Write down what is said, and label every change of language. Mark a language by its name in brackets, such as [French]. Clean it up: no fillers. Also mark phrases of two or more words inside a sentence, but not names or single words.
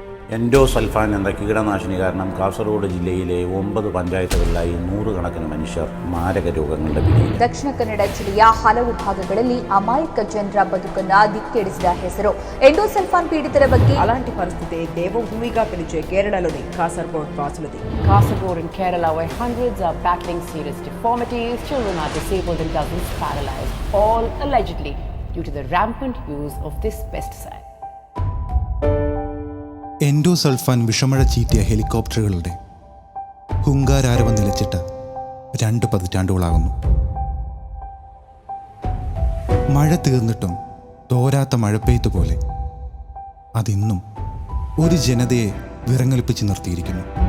[Malayalam] എൻഡോസൾഫാൻ എന്ന കീടനാശിനി കാരണം കാസർഗോഡ് ജില്ലയിലെ 9 പഞ്ചായത്തുകളിലായി 100 കണക്കിന് മനുഷ്യർ മാരക രോഗങ്ങളുടെ പിടിയിൽ. [Kannada] ದಕ್ಷಿಣ ಕನ್ನಡ ಜಿಲ್ಲೆಯ ಹಲವು ಭಾಗಗಳಲ್ಲಿ ಅಮಾಯಕ ಜನರ ಬದುಕನ್ನು ದಿಕ್ಕೆಡಿಸಿದ ಹೆಸರು ಎಂಡೋಸಲ್ಫಾನ್ ಪೀಡಿತರ ಬಗ್ಗೆ. [Telugu] అలాంటి పరిస్థితి దేవభూమిగా పిలిచే కేరళలోని కాసర్గోడ్ వాసులది. [English] Kasaragod in Kerala, where hundreds are battling serious deformities, children are disabled and dozens paralyzed, all allegedly due to the rampant use of this pesticide. [Malayalam] എൻഡോസൾഫാൻ വിഷമഴ ചീറ്റിയ ഹെലികോപ്റ്ററുകളുടെ ഹുങ്കാരാരവം നിലച്ചിട്ട് 2 പതിറ്റാണ്ടുകളാകുന്നു. മഴ തീർന്നിട്ടും തോരാത്ത മഴപ്പെയ്ത്ത് പോലെ അതിന്നും ഒരു ജനതയെ വിറങ്ങലിപ്പിച്ച് നിർത്തിയിരിക്കുന്നു.